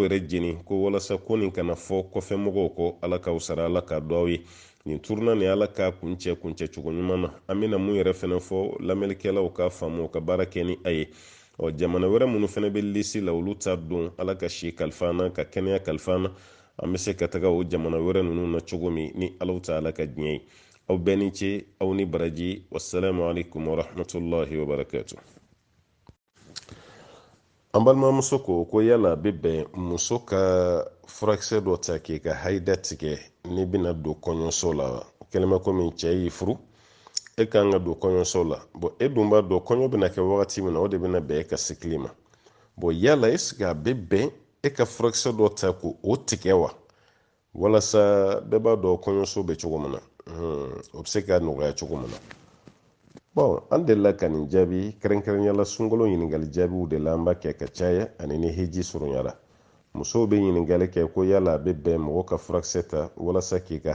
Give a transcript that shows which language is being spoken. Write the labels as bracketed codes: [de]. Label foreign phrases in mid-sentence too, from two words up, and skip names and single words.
[bm] yɛrɛ jeni ko walasa ko nin kana fɔ kɔfɛ mɔgɔw kɔ ala k'aw sara ala k'a dɔn aw ye nin turuna ni ala k'a kuncɛ cogo ɲuman na an bɛna mun yɛrɛ fana fɔ lamɛnnikɛlaw k'a faamu u ka baara kɛ ni a ye jamana wɛrɛ minnu fana bɛ lisi la olu ta don ala ka si kalifa na ka kɛnɛya kalifa na an bɛ se ka taga o jamana wɛrɛ ninnu na cogo min ni alaw ta ala ka diɲɛ ye aw bɛɛ ni ce aw ni baraji [ar] والسلام عليكم ورحمة الله وبركاته. [bm] An balimamuso ko yala a bɛ bɛn muso ka furakisɛ dɔ ta k'i ka haida tigɛ n'i bɛna don kɔɲɔso la kɛlɛma komi cɛ y'i furu e kan ka don kɔɲɔso la e dun b'a dɔn kɔɲɔ bɛna kɛ wagati min na o de bɛna bɛn e ka sikili ma yala [fr] est-ce que [bm] a bɛ bɛn e ka furakisɛ dɔ ta ko o tigɛ wa walasa bɛɛ b'a dɔn kɔɲɔso bɛ cogo min na o bɛ se ka nɔgɔya cogo min na an delila ka nin jaabi kɛrɛnkɛrɛnyala sunkalo ɲininkali jaabiw de la an b'a kɛ ka caya ani ni hiji surunyara musow bɛ ɲininkali kɛ ko yala a bɛ bɛn mɔgɔ ka furakisɛ ta walasa k'i ka